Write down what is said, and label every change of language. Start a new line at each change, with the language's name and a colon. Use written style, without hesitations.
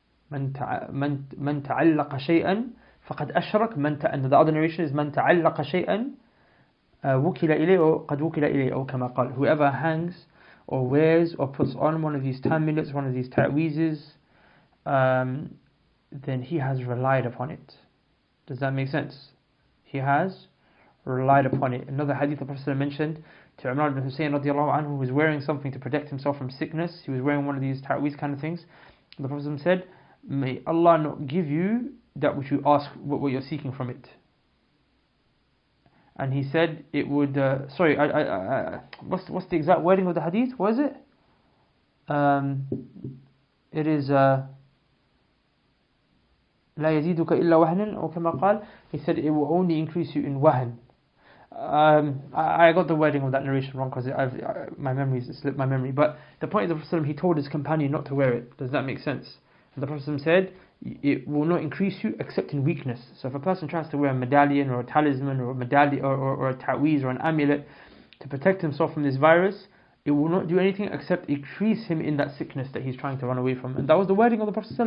Arabic: من تعلق شيئا فقد أشرك.
English: And the other narration is
Arabic: من تعلق شيئا وكل إليه, or قد وكل إليه, or كما قال.
English: Whoever hangs or wears or puts on one of these amulets, one of these ta'weezes, then he has relied upon it. Does that make sense? He has relied upon it. Another hadith the Prophet mentioned to Imran ibn Hussein radiallahu anhu, who was wearing something to protect himself from sickness. He was wearing one of these ta'weez kind of things. The Prophet said, may Allah not give you that which you ask, what you're seeking from it. And he said it would. What's the exact wording of the hadith? What is it? It is.
Arabic: لا يزيدك إلا وهنا, or كما قال.
English: He said it will only increase you in wahan. I got the wording of that narration wrong because my memory slipped my memory. But the point of the Prophet, he told his companion not to wear it. Does that make sense? And the Prophet said, it will not increase you except in weakness. So if a person tries to wear a medallion or a talisman or a medallion or a ta'weez or an amulet to protect himself from this virus, it will not do anything except increase him in that sickness that he's trying to run away from. And that was the wording of the Prophet.